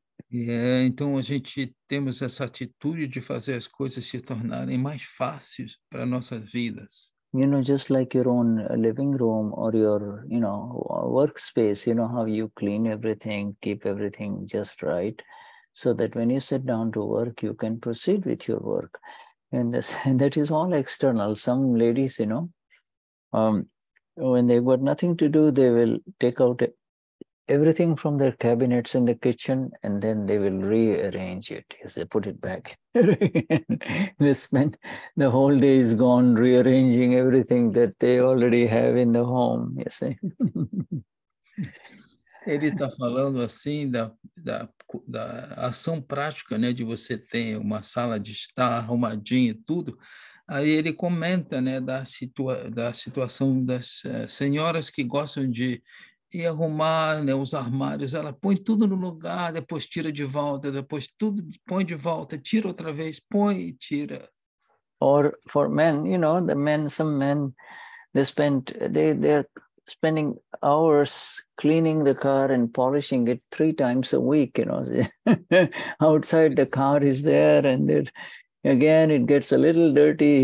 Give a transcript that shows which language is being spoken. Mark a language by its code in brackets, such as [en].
[pt] Então a gente temos essa atitude de fazer as coisas se tornarem mais fáceis para nossas vidas. [en] Just like your own living room or your, workspace, how you clean everything, keep everything just right, so that when you sit down to work, you can proceed with your work. And that is all external. Some ladies, when they've got nothing to do, they will take out everything from their cabinets in the kitchen, and then they will rearrange it. Yes, they put it back. They spend the whole day is gone rearranging everything that they already have in the home. You see. [pt] Ele está falando assim da ação prática, né, de você ter uma sala de estar arrumadinha e tudo. Aí ele comenta, né, da situação das senhoras que gostam de ir arrumar, né, os armários. Ela põe tudo no lugar, depois tira de volta, depois tudo põe de volta, tira outra vez, põe e tira. [en] Or for men, some men, they're spending hours cleaning the car and polishing it 3 times a week, Outside the car is there, and again it gets a little dirty.